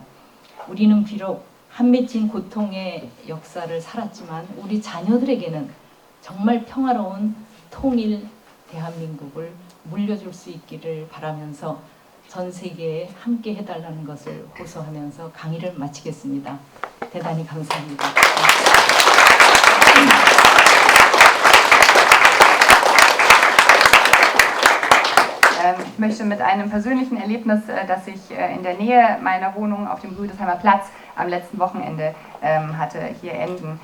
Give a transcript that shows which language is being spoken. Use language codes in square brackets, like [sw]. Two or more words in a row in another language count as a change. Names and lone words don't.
[ko] 우리는 비록 한 맺힌 고통의 역사를 살았지만 우리 자녀들에게는 정말 평화로운 통일 대한민국을 물려줄 수 있기를 바라면서 전 세계에 함께 해달라는 것을 호소하면서 강의를 마치겠습니다. 대단히 감사합니다. [de] Ich möchte mit einem persönlichen Erlebnis, das ich in der Nähe meiner Wohnung auf dem Rüdesheimer Platz am letzten Wochenende hatte, hier enden.